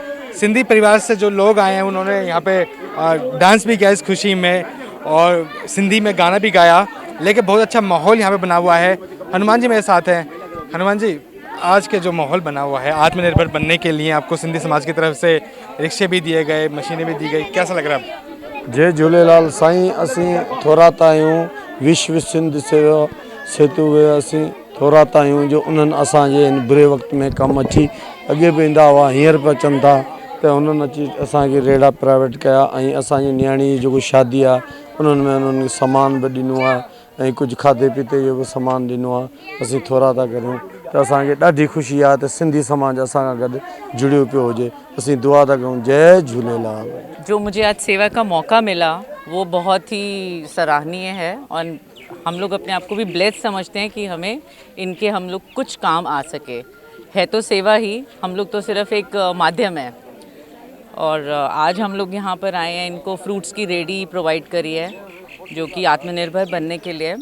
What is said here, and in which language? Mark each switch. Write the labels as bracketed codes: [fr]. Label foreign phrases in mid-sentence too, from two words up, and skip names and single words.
[hi] सिंधी परिवार से जो लोग आए हैं उन्होंने यहाँ पे डांस भी किया इस खुशी में और सिंधी में गाना भी गाया। लेकिन बहुत अच्छा माहौल यहाँ पे बना हुआ है। हनुमान जी मेरे साथ हैं। हनुमान जी, आज के जो माहौल बना हुआ है आत्मनिर्भर बनने के लिए आपको सिंधी समाज की तरफ से रिक्शे भी दिए गए, मशीनें भी दी गई, कैसा लग रहा है? [sd] जय झूलेलाल साईं। असीं थोरात आहियूं विश्व सिंध सेवा सेतु वे असीं थोरात आहियूं जो उन्हनि असांजे इन बुरे वक़्त में कमु अची अॻे बि ईंदा हुआ, हींअर बि अचनि था, त उन्हनि अची असांखे रेड़ा प्राइवेट कया ऐं असांजी न्याणी जी जेको शादी आहे उन्हनि में उन्हनि सामान बि ॾिनो आहे ऐं कुझु खाधे पीते जो बि सामान ॾिनो आहे। असीं थोरा था करियूं त असांखे ॾाढी ख़ुशी आहे त सिंधी समाज असां सां गॾु जुड़ियो पियो हुजे। असीं दुआ था कयूं। जय झूलेलाल। [hi] जो मुझे आज सेवा का मौका मिला वो बहुत ही सराहनीय है और हम लोग अपने आप को भी ब्लेस्ड समझते हैं कि हम लोग कुछ काम आ सके। है तो सेवा ही, हम लोग तो सिर्फ एक माध्यम है। और आज हम लोग यहाँ पर आए हैं, इनको फ्रूट्स की रेडी प्रोवाइड करी है जो कि आत्मनिर्भर बनने के लिए।